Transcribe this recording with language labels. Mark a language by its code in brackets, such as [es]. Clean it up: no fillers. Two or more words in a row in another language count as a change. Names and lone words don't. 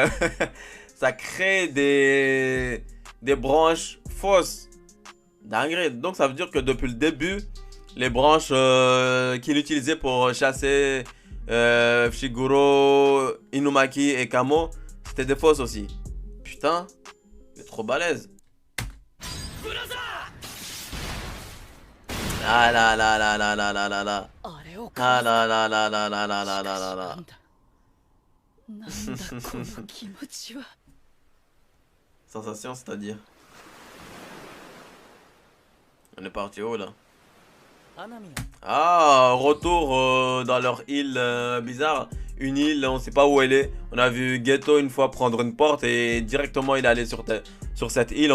[fr] Ça crée des branches fausses. Dingue. Donc ça veut dire que depuis le début, les branches qu'il utilisait pour chasser Fushiguro, Inumaki et Kamo, c'était des fausses aussi. Putain, il est trop balèze. Ah là là là là là là là là. Ah là là là là là là là là là là. Sensation, c'est-à-dire. On est parti où là? Ah, retour dans leur île bizarre. Une île, on sait pas où elle est. On a vu Ghetto une fois prendre une porte et directement il est allé sur cette île.